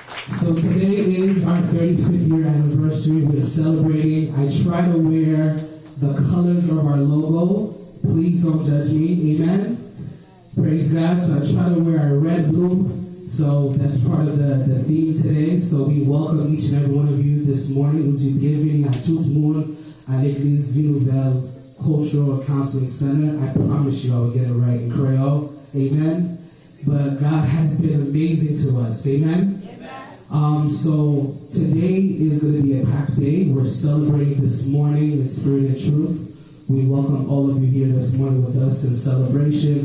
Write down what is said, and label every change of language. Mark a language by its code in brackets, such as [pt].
[en] So today is our 35th year anniversary. We're celebrating. I try to wear the colors of our logo. Please don't judge me. Amen. Praise God. So I try to wear our red, blue. So that's part of the theme today. So we welcome each and every one of you this morning. [fr] Nous vous bienvenue à tout le monde à l'église Vinuvel Cultural Counseling Center. [en] I promise you I will get it right in Creole. Amen. But God has been amazing to us. Amen. So today is going to be a packed day. We're celebrating this morning in spirit and truth. We welcome all of you here this morning with us in celebration.